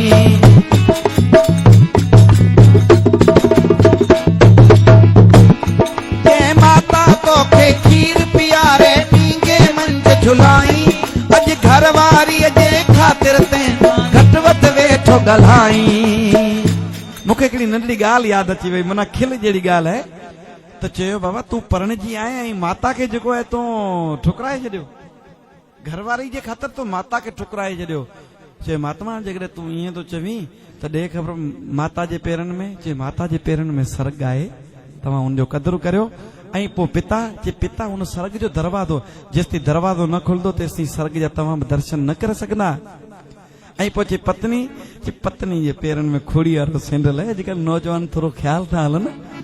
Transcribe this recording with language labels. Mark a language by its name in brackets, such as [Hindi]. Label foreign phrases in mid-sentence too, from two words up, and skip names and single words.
[Sindhi] जे माता तोखे खीर पीआरे पींगे मंझ झुलाई अज घर वारी जे खातिर ते घट वध वेठो ॻाल्हाई मूंखे हिकिड़ी नंढड़ी ॻाल्हि यादि अची वई माना खिल जहिड़ी ॻाल्हि आहे तो चयो बाबा तू परणजी आए ऐं माता के जेको है तू ठुकराए छॾियो घरवारी जे ख़ातिर तू माता के ठुकराए छॾियो चए महात्मा जेकॾहिं तू ईअं तो चवीं त ॾे ख़बर माता जे पेरनि में चए माता जे पेरनि में सर्ग आहे तव्हां हुनजो क़दुरु करियो ऐं पोइ पिता चए पिता हुन सर्ग जो दरवाज़ो जेसिताईं दरवाज़ो न खुलंदो तेसिताईं सर्ग जा तव्हां दर्शन न करे सघंदा ऐं पोइ चए पत्नी जे पेरनि में खोड़ी वारो सैंडल आहे अॼुकल्ह नौजवान थोरो ख़्यालु था हलनि